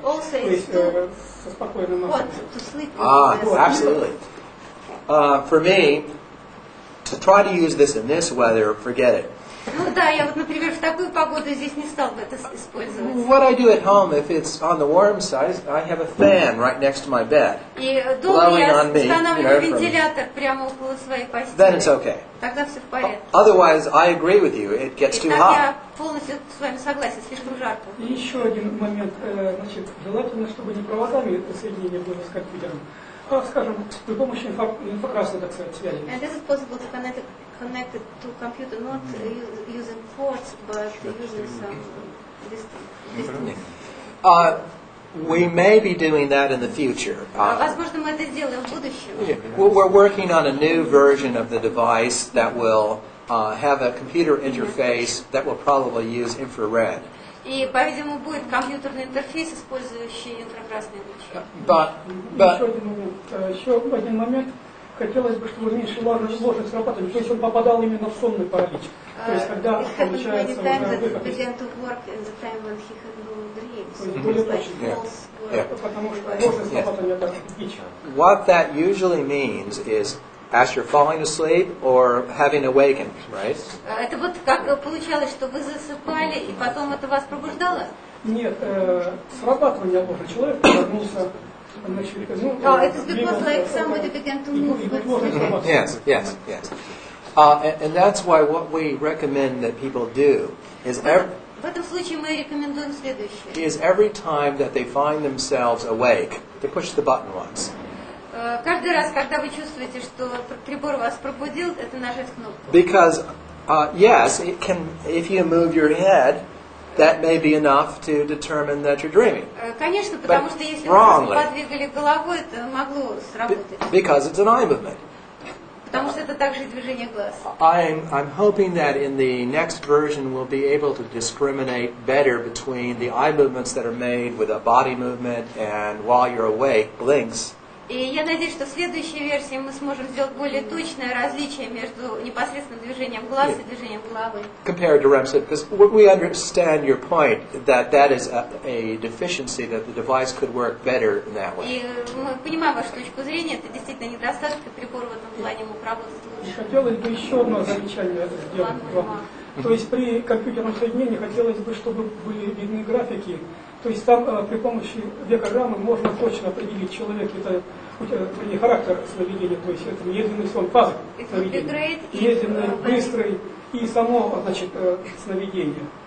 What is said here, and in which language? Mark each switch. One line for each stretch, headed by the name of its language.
Russian: То есть со спокойным настроем.
English: Absolutely. For me, to try to use this in this weather, forget it.
Russian: Ну да, я вот, например, в такую погоду здесь не стал бы это использовать.
English: What I do at home, if it's on the warm side, I have a fan right next to my bed.
Russian: И дома я устанавливаю вентилятор прямо около своей постели.
English: Then it's okay.
Russian: Тогда все в порядке.
English: Otherwise, I agree with you. It gets too hot.
Russian: Я полностью с вами согласен, слишком жарко. И еще один момент, значит, желательно, чтобы не проводами соединение было с компьютером, а, скажем, при помощи инфракрасной, так сказать, связи.
English: And this is possible to connect it to computer, not using ports, but using some distance. We may be doing that in the future.
Russian: Возможно, мы это сделаем в будущем.
English: We're working on a new version of the device that will have a computer interface that will probably use infrared.
Russian: И, по-видимому, будет компьютерный интерфейс, использующий инфракрасные лучи. Еще один момент. Хотелось бы, чтобы меньше ложных срабатываний, то есть он попадал именно в сонный паралич. То есть когда получается потому что ложное срабатывание это дичь.
English: What that usually means is as you're falling asleep or having awakened, right?
Russian: Это вот как получалось, что вы засыпали и потом это вас пробуждало? Нет, срабатывание ложных. Человек повернулся.
English: It is because like somebody began to move. Yes. And that's why what we recommend that people do is
Russian: В этом случае мы рекомендуем следующее.
English: Is every time that they find themselves awake, they push the button once.
Russian: Каждый раз, когда вы чувствуете, что прибор вас пробудил, это нажать кнопку.
English: Because yes, it can. If you move your head, that may be enough to determine that you're dreaming.
Russian: Конечно, потому что если вы подвигали головой, это могло сработать.
English: Because it's an eye movement.
Russian: Потому что это также движение глаз.
English: I'm hoping that in the next version we'll be able to discriminate better between the eye movements that are made with a body movement and while you're awake blinks.
Russian: И я надеюсь, что в следующей версии мы сможем сделать более точное различие между непосредственным движением глаз и движением головы.
English: Compared to REM sleep, because we understand your point that that is a deficiency, that the device could work better in that way.
Russian: И мы понимаем вашу точку зрения, это действительно недостаток, и прибор в этом плане мог работать лучше. Хотелось бы еще одно замечание сделать. То есть при компьютерном соединении хотелось бы, чтобы были видны графики. То есть там при помощи векограммы можно точно определить человек, это характер сновидения, то есть это медленный сон, фаза сновидения, медленный, быстрый и само, значит, сновидение.